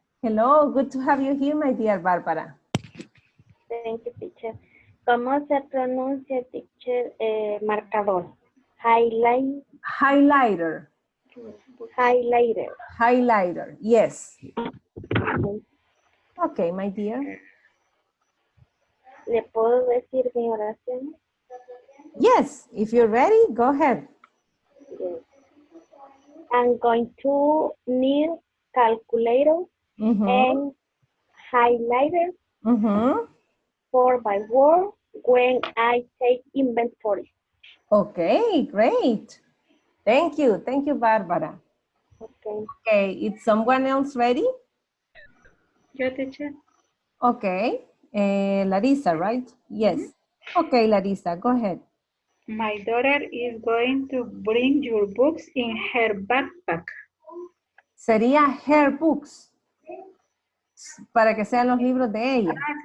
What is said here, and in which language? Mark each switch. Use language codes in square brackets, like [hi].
[en] Hello, good to have you here, my dear Barbara. Thank you, teacher. [es] ¿Cómo se pronuncia, teacher, marcador? [en] Highlight. Highlighter. Highlighter. Highlighter, yes. Okay, my dear. [es] ¿Le puedo decir mi oración? [en] Yes, if you're ready, go ahead. Yes. I'm going to need calculator and highlighter for my work when I take inventory. Okay, great. Thank you, Barbara. Okay. Okay, is someone else ready? [es] Yo, teacher. [en] Okay, Larissa, right? Yes. Okay, Larissa, go ahead. My daughter is going to bring your books in her backpack. [es] Sería [en] her books. [es] Para que sean los libros de ella.